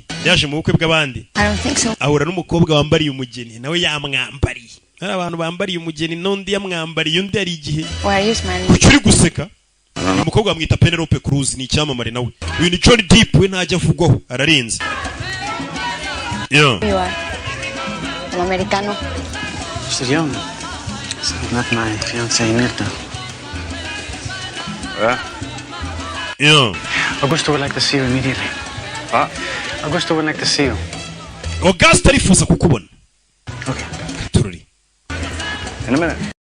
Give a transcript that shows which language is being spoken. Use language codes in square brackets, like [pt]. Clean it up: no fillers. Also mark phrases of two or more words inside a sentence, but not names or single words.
[rw] Yaje mu bukwe bw'abandi. Ahura n'umukobwa wambariye umugeni, nawe yamwambariye. Hari abantu bambariye umugeni n'undi yamwambariye, undi ari igihe. Kucyuri guseka. Umukobwa bamwita Penelope Cruz, ni icyamamare nawe. Uyu ni Johnny Depp, we ntajya avugwaho, ararenze. [es] El americano. [en] Mr. Young. Not my fiancée Mirta. Yeah. Augusto would like to see you immediately. Augusto would like to see you. [rw] Augusto arifuza kukubona. [en] Okay. Tururi. In a minute.